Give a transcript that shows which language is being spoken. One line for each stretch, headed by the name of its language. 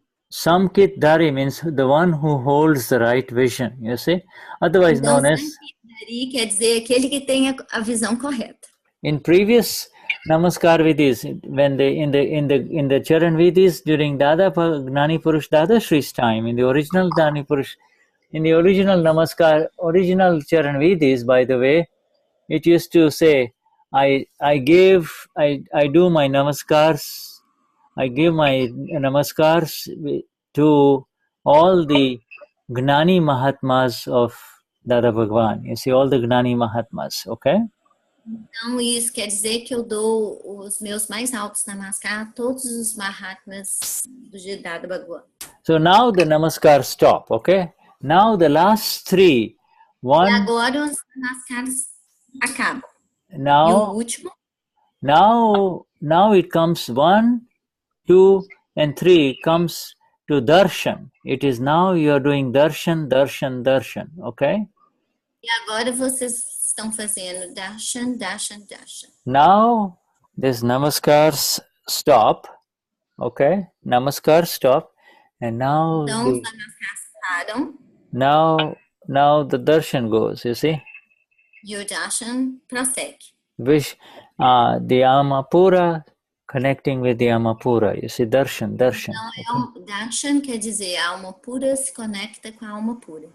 English: Samkit Dhari means the one who holds the right vision, you see, otherwise known as.
Portuguese: Samkit Dhari quer dizer aquele que tem a visão correta.
English: In previous Namaskar Vidhis, when they in the Charan Vidhis during Gnani Purush Dadashri's time, in the original Gnani Purush, in the original Namaskar, original Charan Vidhis, by the way, it used to say, I do my namaskars. I give my namaskars to all the Gnani Mahatmas of Dada Bhagwan. You see, all the Gnani Mahatmas, okay?
Portuguese: Então, isso quer dizer que eu dou os meus mais altos namaskar a todos os Mahatmas do Dada Bhagwan.
English: So now the namaskar stop, okay? Now the last 3.
Portuguese: E agora os namaskars acabam.
English: Now,
Portuguese: e o último?
English: Now it comes 1, 2, and 3 comes to darshan. It is now you are doing darshan, okay?
Portuguese: E agora vocês estão fazendo darshan.
English: Now this namaskars stop, okay? Namaskar stop, and now
Portuguese: então os namaskars param.
English: Now the darshan goes, you see.
Portuguese: E o darshan prossegue.
English: Which the Amapura connecting with the Amapura. You see, darshan.
Portuguese: Então, darshan quer dizer a alma pura se conecta com a alma pura.